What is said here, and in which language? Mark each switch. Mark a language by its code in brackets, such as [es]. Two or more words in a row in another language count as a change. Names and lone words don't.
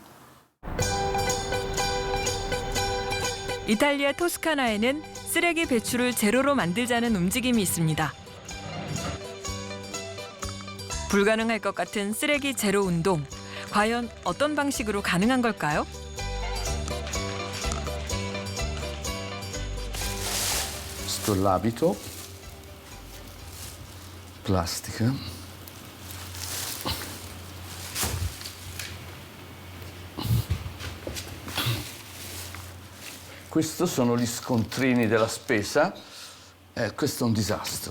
[ko] 이탈리아 토스카나에는 쓰레기 배출을 제로로 만들자는 움직임이 있습니다. 불가능할 것 같은 쓰레기 제로 운동. 과연 어떤 방식으로 가능한 걸까요? [it] Sto l'abito, plastica. Questi sono gli scontrini della spesa, questo è un disastro.